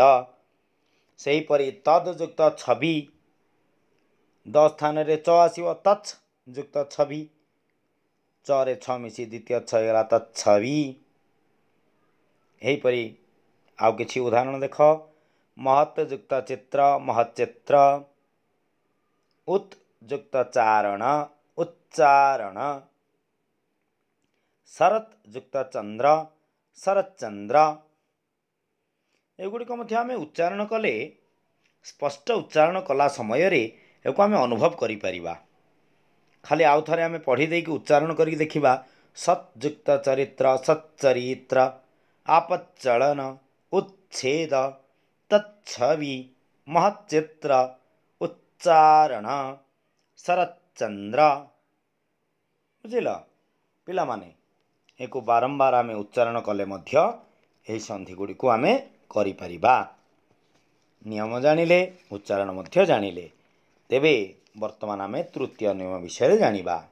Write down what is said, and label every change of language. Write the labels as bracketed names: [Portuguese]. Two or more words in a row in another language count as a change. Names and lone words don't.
[Odia] ସେହିପରି ତଦ୍ ଯୁକ୍ତ ଛବି ଦ ସ୍ଥାନରେ च ଆସିବ, ତଚ୍ ଯୁକ୍ତ ଛବି, च ରେ ଛ ମିଶି ଦ୍ୱିତୀୟ ଛ ହେଇଗଲା ତଚ୍ଛବି। ଏହିପରି ଆଉ କିଛି ଉଦାହରଣ ଦେଖ। महत् ଯୁକ୍ତ ଚିତ୍ର महच्चित्र। उत् ଯୁକ୍ତ ଚାରଣ ଉच्चारण। ଶରତ୍ ଯୁକ୍ତ ଚନ୍ଦ୍ର ଶରच्चନ୍ଦ୍ର। ଏଗୁଡ଼ିକ ମଧ୍ୟ ଆମେ ଉଚ୍ଚାରଣ କଲେ ସ୍ପଷ୍ଟ ଉଚ୍ଚାରଣ କଲା ସମୟରେ ଏହାକୁ ଆମେ ଅନୁଭବ କରିପାରିବା। ଖାଲି ଆଉ ଥରେ ଆମେ ପଢ଼ି ଦେଇକି ଉଚ୍ଚାରଣ କରିକି ଦେଖିବା। ସତ୍ ଯୁକ୍ତ ଚରିତ୍ର ସच्चरित्र। ଆପଚ୍ଚଳନ ଉଚ୍ଛେଦ ତଚ୍ଛବି ମହଚ୍ଚିତ୍ର ଉଚ୍ଚାରଣ ଶରଚ୍ଚନ୍ଦ୍ର। ବୁଝିଲ ପିଲାମାନେ, ଏକୁ ବାରମ୍ବାର ଆମେ ଉଚ୍ଚାରଣ କଲେ ମଧ୍ୟ ଏହି ସନ୍ଧି ଗୁଡ଼ି କୁ ଆମେ କରି ପାରିବା। ନିୟମ ଜାଣିଲେ ଉଚ୍ଚାରଣ ମଧ୍ୟ ଜାଣିଲେ। ତେବେ ବର୍ତ୍ତମାନ ଆମେ ତୃତୀୟ ନିୟମ ବିଷୟ ଜାଣିବା।